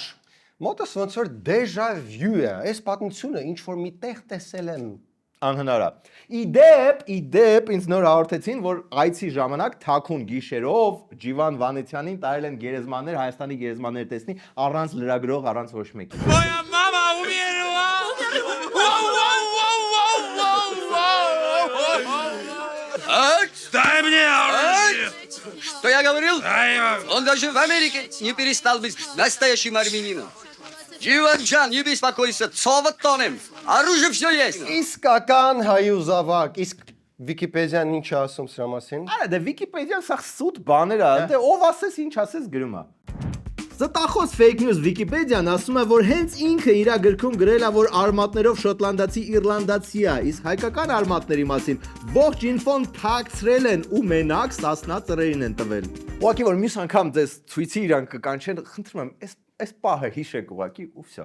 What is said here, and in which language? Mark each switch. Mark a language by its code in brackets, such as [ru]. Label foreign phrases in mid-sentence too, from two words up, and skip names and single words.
[hy] Մոտս ոնց որ դեժա վյու է, այս պատմությունը ինչ որ միտեղ տեսել եմ։ Անհնար է։ Իդեպ ինձ նոր հաղորդեցին, որ այցի ժամանակ թաքուն գիշերով Ջիվան Վանեցյանին տարել են գերեզմաններ, Հայաստանի գերեզմաններ տեսնի առանց լրագրող, առանց ոչ մեկի։ [ru] Что я говорил? Он даже в Америке не перестал быть настоящим армянином. Ջիվանջան, не беспокойся, цовот тонем, оружие все есть. [hy] Իսկական հայուզավակ, իսկ Վիկիպեդիան ինչ ասում սրա մասին։ Արա դե Վիկիպեդիան սա սուտ բաներ է, դե ով ասես ինչ ասես գրում է։ Ստախոս [en] fake news [hy] Վիկիպեդիան ասում է, որ հենց ինքը իր գրքում գրել է, որ արմատներով շոտլանդացի իռլանդացի է, իսկ հայկական արմատների մասին ողջ ինֆոն թաքցրել են ու մենակ Սասնա ծռերին են տվել։ Ուղղակի որ մյուս անգամ ձեզ ցույցի իրան կկանչեն, խնդրում եմ, այս պահը հիշեք ուղղակի ու վсё։